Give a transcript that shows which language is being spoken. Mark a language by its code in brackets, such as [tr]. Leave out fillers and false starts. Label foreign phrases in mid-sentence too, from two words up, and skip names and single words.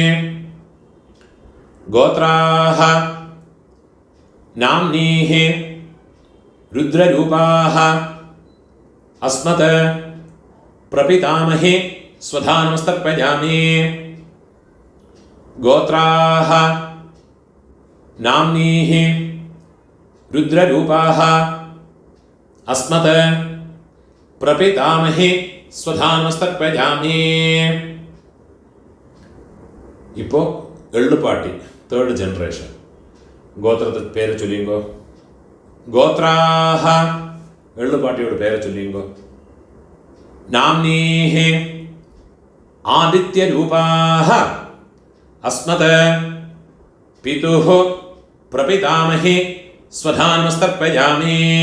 [sa] गोत्राः नाम्नीः रुद्ररूपाः अस्मत् प्रपितामहीः स्वधानमस्तर्पयामि. गोत्राः नाम्नीः रुद्ररूपाः अस्मत् प्रपितामहीः स्वधानमस्तर्पयामि. [ml] ഇപ്പോൾ എള്ളുപാട്ടി തേർഡ് ജനറേഷൻ. ഗോത്രത്തെ പേര് ചൊല്ലിയുങ്കോ. ഗോത്രാഹ എള്ളുപാട്ടിയോട് പേര് ചൊല്ലിയുങ്കോ. [sa] नाम्नीः आदित्यरूपाः अस्मत् पितुः प्रपितामहीः स्वधानमस्तर्पयामि.